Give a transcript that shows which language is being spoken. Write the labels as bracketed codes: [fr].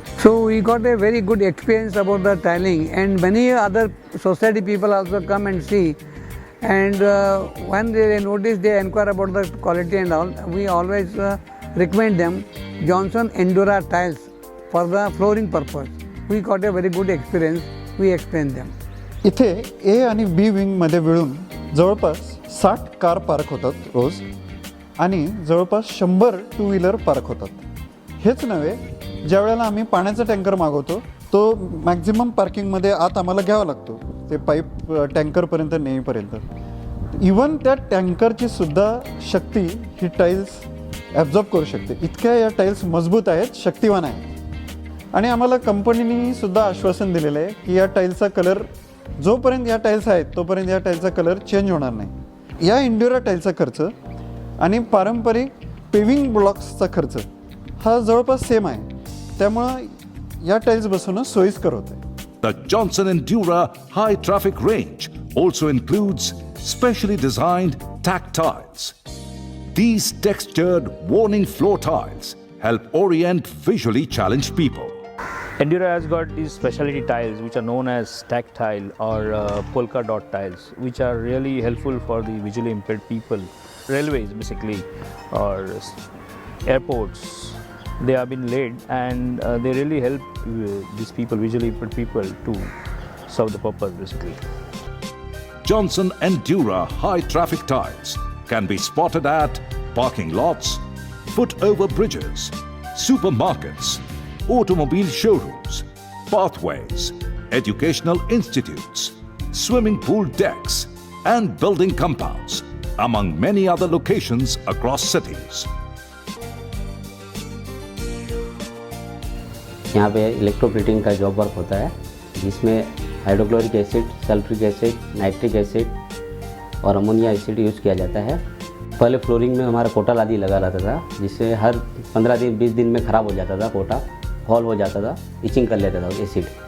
[en] So we got a very good experience about the tiling, and many other society people also come and see, and when they notice, they inquire about the quality and all. We always recommend them Johnson Endura tiles for the flooring purpose. We got a very good experience. We explain them. [mr] इथे ए आणि बी विंगमध्ये मिळून जवळपास 60 car park होतात रोज, आणि जवळपास 100 two wheeler park होतात. हेच नव्हे, ज्या वेळेला आम्ही पाण्याचा टँकर मागवतो तो मॅक्झिमम पार्किंगमध्ये आत आम्हाला घ्यावा लागतो, ते पाईप टँकरपर्यंत नेईपर्यंत. इवन त्या टँकरची सुद्धा शक्ती ही टाईल्स ॲब्झॉर्ब करू शकते. इतक्या या टाईल्स मजबूत आहेत, शक्तिवान आहेत. आणि आम्हाला कंपनीने सुद्धा आश्वासन दिलेलं आहे की या टाईल्सचा कलर जोपर्यंत या टाईल्स आहेत तोपर्यंत या टाईल्सचा कलर चेंज होणार नाही. या इंड्युरा टाईल्सचा खर्च आणि पारंपरिक पेविंग ब्लॉक्सचा खर्च हा जवळपास सेम आहे. त्यामुळं या टाईल्स बसवणं सोयीस्कर होतं. [en] The Johnson Endura high traffic range also includes specially designed tack tiles. These textured warning floor tiles help orient visually challenged people. Endura has got these specialty tiles which are known as tack tile or polka dot tiles, which are really helpful for the visually impaired people. Railways basically, or airports, they have been laid, and they really help these people, visually impaired people, to serve the purpose basically. Johnson Endura high traffic tiles can be spotted at parking lots, foot over bridges, supermarkets, automobile showrooms, pathways, educational institutes, swimming pool decks, and building compounds, among many other locations across cities. [hi] यहाँ पे electroplating का job work होता है, जिसमें hydrochloric acid, sulphuric acid, nitric acid और ammonia acid use किया जाता है. पहले फ्लोरिंग में हमारा कोटा लादी लगा रहता था, जिससे हर 15 दिन 20 दिन में ख़राब हो जाता था, कोटा हॉल हो जाता था, इचिंग कर लेता था एसिड.